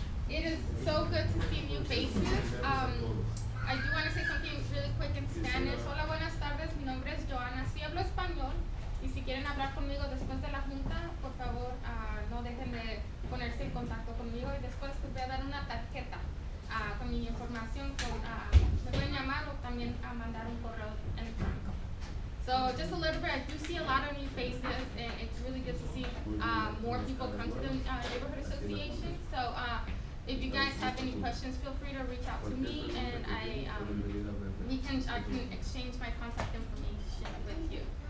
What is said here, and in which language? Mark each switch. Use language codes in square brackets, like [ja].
[en] It is so good to see new faces. I do want to say something really quick in Spanish. [es] Hola, buenas tardes. Mi nombre es Joana. Sí hablo español. Y si quieren hablar conmigo después de la junta, por favor, no dejen de ponerse en contacto conmigo. Y después les voy a dar una tarjeta con mi información. Me pueden llamar o también mandar un correo electrónico. [en] So just a little bit, I do see a lot of new faces, and it's really good to see more people come to the neighborhood association. So if you guys have any questions, feel free to reach out to me, and I can exchange my contact information with you.